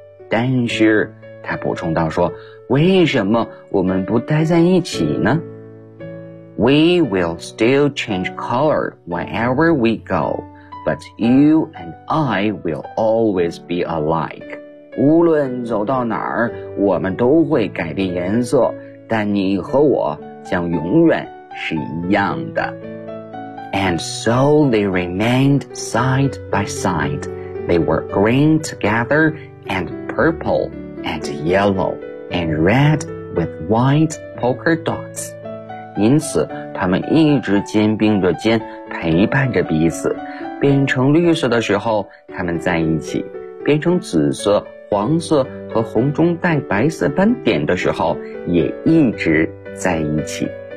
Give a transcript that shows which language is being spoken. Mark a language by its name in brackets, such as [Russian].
[Chinese] 但是，他补充道说，为什么我们不待在一起呢？ [English] We will still change color wherever we go. But you and I will always be alike. [Chinese] 无论走到哪儿，我们都会改变颜色，但你和我将永远是一样的。 [English] And so they remained side by side. They were green together and purple and yellow and red with white polka dots. [Chinese] 因此，他们一直肩并着肩，陪伴着彼此。变成绿色的时候，他们在一起；变成紫色、黄色和红中带白色斑点的时候，也一直在一起。